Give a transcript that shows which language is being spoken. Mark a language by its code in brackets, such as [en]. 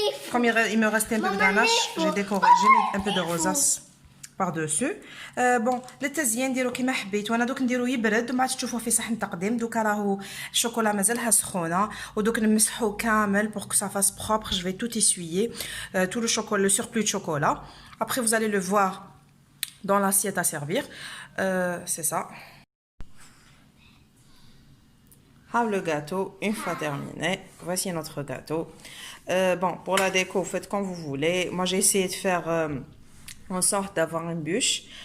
[fr] Comme il me restait un peu de ganache, j'ai décoré, j'ai mis un peu de rosace par-dessus. [ar] بون للتزيين ديروا كيما حبيتوا. انا دوك نديرو يبرد وما تشوفوه في صحن تقديم. دوك راهو الشوكولا مازالها سخونه ودوك نمسحو كامل [fr] pour que ça fasse propre. Je vais tout essuyer tout le chocolat, le surplus de chocolat. Après vous allez le voir dans l'assiette à servir. C'est ça. Le gâteau une fois terminé. Voici notre gâteau. Bon pour la déco vous faites comme vous voulez. Moi j'ai essayé de faire en sorte d'avoir une bûche.